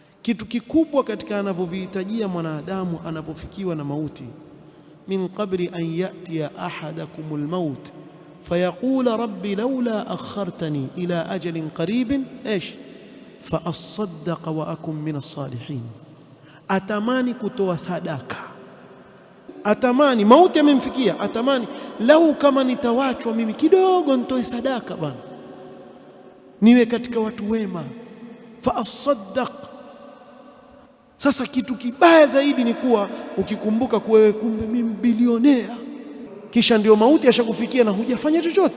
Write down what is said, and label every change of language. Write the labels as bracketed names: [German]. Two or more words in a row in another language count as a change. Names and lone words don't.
[Swahili] kitu kikubwa katika anavyovihitajia mwanadamu anapofikiwa na mauti, [Arabic] من قبل أن يأتي أحدكم الموت فيقول رب لولا أخرتني إلى أجل قريب فأصدق وأكن من الصالحين. [Swahili] Atamani kutoa sadaka, atamani mauti amemfikia, atamani lau kama nitawachwa mimi kidogo nitoe sadaka bwana, niwe katika watu wema, [Arabic] فأصدق. [Swahili] Sasa kitu kibaya zaidi ni kuwa ukikumbuka kuwa wewe kumbe mimi bilionea, kisha ndio mauti yashakufikia na hujafanya chochote.